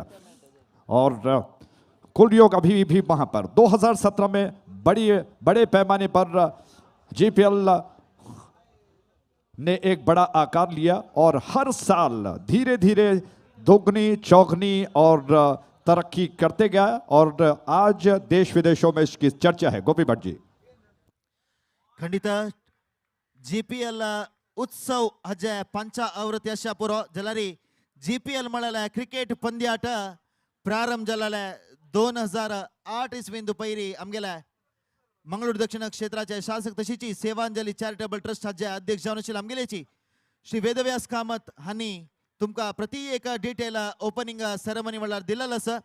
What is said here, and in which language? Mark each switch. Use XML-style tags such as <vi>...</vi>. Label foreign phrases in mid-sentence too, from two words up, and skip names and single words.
<hi>और कुल योग अभी भी वहां पर 2017 में बड़े पैमाने पर GPL ने एक बड़ा आकार लिया और हर साल धीरे धीरे दोगुनी चौगुनी और तरक्की करते गया और आज देश विदेशों में इसकी चर्चा है। गोपी भट्ट जी।</hi> <kok>खंडित GPL उत्सव हजे 5 आवृत्ती अशा पुरो जलारी GPL म्हळ्यार क्रिकेट पंद्याट प्रारंभ जालेले 2008 इसवींत पैरी आमगेले मंगळूर दक्षिण क्षेत्राचे शासक तशीची सेवांजली चॅरिटेबल ट्रस्ट हाचे अध्यक्ष जावन आशिल्ले आमगेलेची श्री वेदव्यास कामत हांनी तुमका प्रति एक</kok> <en>detail opening ceremony</en> <kok>म्हळ्यार दिलेलो आसा।</kok>